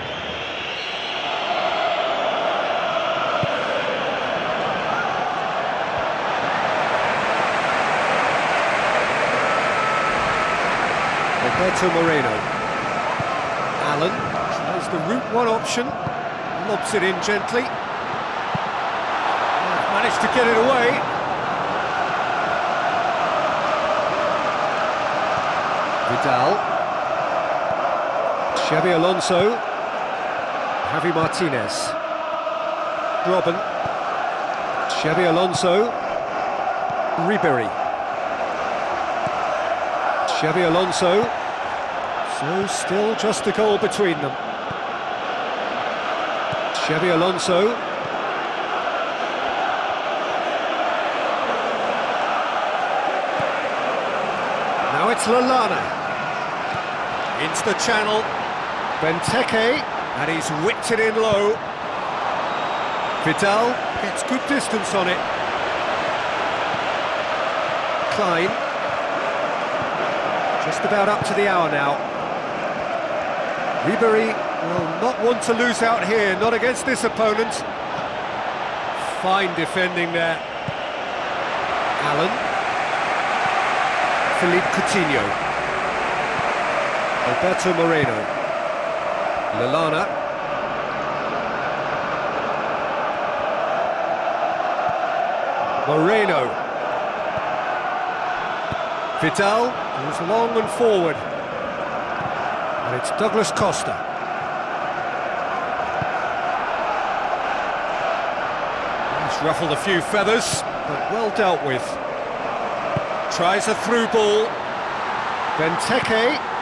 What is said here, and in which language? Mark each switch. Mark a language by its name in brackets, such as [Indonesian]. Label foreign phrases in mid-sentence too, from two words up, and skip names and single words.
[English] Alberto Moreno. Allen tries the route one option, lobs it in gently. Managed to get it away. Vidal. Xabi Alonso. Javi Martinez. Robben. Xabi Alonso. Ribéry. Xabi Alonso. So still just a goal between them. Xabi Alonso. Now it's Lallana. Into the channel. Benteke, and he's whipped it in low. Vidal gets good distance on it. Klein. Just about up to the hour now. Ribéry will not want to lose out here, not against this opponent. Fine defending there. Allen. Philippe Coutinho. Alberto Moreno. Lallana. Moreno. Vidal goes long and forward. And it's Douglas Costa. He's ruffled a few feathers, but well dealt with. Tries a through ball. Benteke.